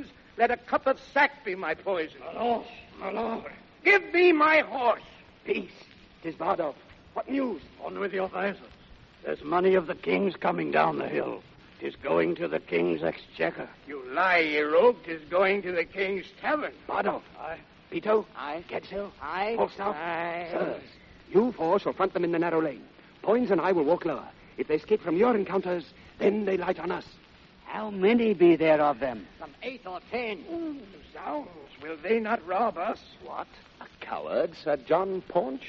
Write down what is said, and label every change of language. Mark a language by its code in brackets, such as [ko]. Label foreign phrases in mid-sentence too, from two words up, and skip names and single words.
[en] Let a cup of sack be my poison. My lord. Give me my horse. Peace. 'Tis Bardolph. What news? On with your visors. There's money of the king's coming down the hill. 'Tis going to the king's exchequer. You lie, ye rogue. 'Tis going to the king's tavern. Bardolph. Aye. Pito. Aye. Getzel. Aye. Falstaff. Aye. Sirs, you four shall front them in the narrow lane. Poins and I will walk lower. If they escape from your encounters, then they light on us. How many be there of them? Some 8 or 10. Zounds, will they not rob us? What? A coward, Sir John Paunch?